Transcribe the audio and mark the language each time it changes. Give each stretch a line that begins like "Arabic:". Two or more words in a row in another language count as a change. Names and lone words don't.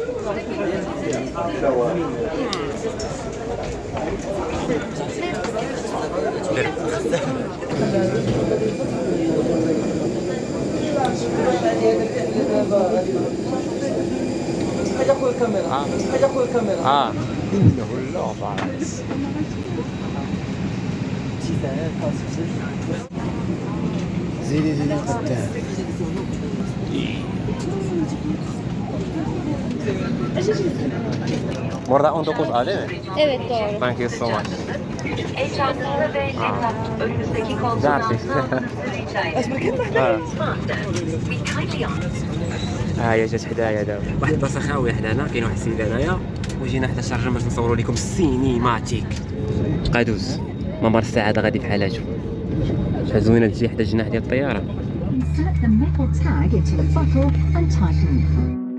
Arabic: حاجه خويا الكاميرا. حاجه خويا الكاميرا. انه اللعبه. زيدي قدام.
Turkish: Burada 19 Ali mi? Evet doğru.
English: Thank you so much.
Turkish: Eşyalarınızı ve önünüzdeki koltuktan Jarvis.
Arabic: ها هي جات حدايا دابا. واحد البلاصه خاويه حدانا. كاين واحد السيد هنايا وجينا حدا شارجه باش نصوروا لكم السينيماتيك. قادوس ممر السعاده غادي بحالاتو. شحال زوينه تجي حدا الجناح ديال الطياره.
English: Insert the metal tag into the buckle and tighten.